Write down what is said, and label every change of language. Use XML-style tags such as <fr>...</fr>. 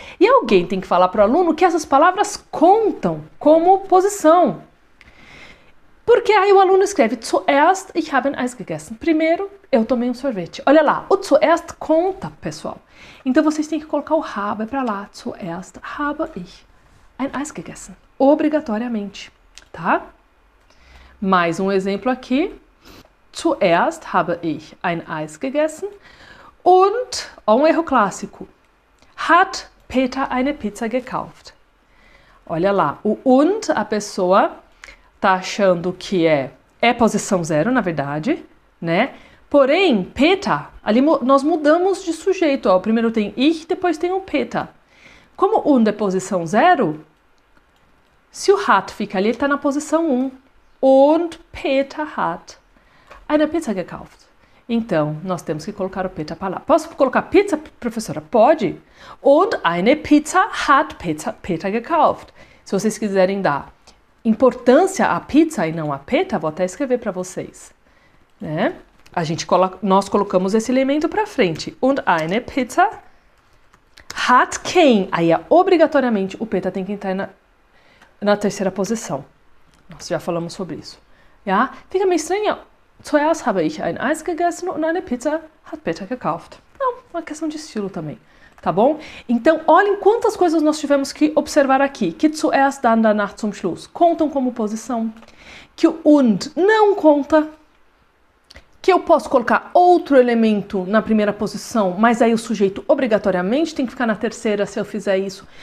<pt>E alguém tem que falar para o aluno que essas palavras contam como posição. Porque aí o aluno escreve</pt> <de>zuerst, ich habe ein Eis gegessen.</de> <pt>Primeiro, eu tomei um sorvete. Olha lá, o zuerst conta, pessoal. Então vocês têm que colocar o habe para lá.</pt> <de>Zuerst habe ich ein Eis gegessen.</de> <pt>Obrigatoriamente, tá? Mais um exemplo aqui.</pt> <de>Zuerst habe ich ein Eis gegessen. Und,</de> <pt>ó, um erro clássico.</pt> <de>Hat Peter eine Pizza gekauft?</de> <pt>Olha lá, o und, a pessoa tá achando que é posição 0, na verdade, né? Porém, Peter, ali nós mudamos de sujeito. Ó. Primeiro tem ich, depois tem o Peter. Como und é posição 0, se o hat fica ali, ele tá na posição 1.</pt> <de>Und Peter hat eine Pizza gekauft.</de> <pt>Então, nós temos que colocar o Peter para lá. Posso colocar pizza, professora? Pode.</pt> <de>Und eine Pizza hat Peter gekauft.</de> <pt>Se vocês quiserem dar importância à pizza e não à Peter, vou até escrever para vocês. Né? Nós colocamos esse elemento para frente.</pt> <de>Und eine Pizza hat</de> <pt>quem? Aí, obrigatoriamente, o Peter tem que entrar na terceira posição. Nós já falamos sobre isso. Ja? Fica meio estranho.</pt> <de>Zuerst habe ich ein Eis gegessen und eine Pizza hat Peter gekauft.</de> <pt>Não, uma questão de estilo também. Tá bom? Então, olhem quantas coisas nós tivemos que observar aqui. Que zuerst, dann, danach, zum Schluss contam como posição. Que o und não conta. Que eu posso colocar outro elemento na primeira posição, mas aí o sujeito obrigatoriamente tem que ficar na terceira se eu fizer isso.</pt>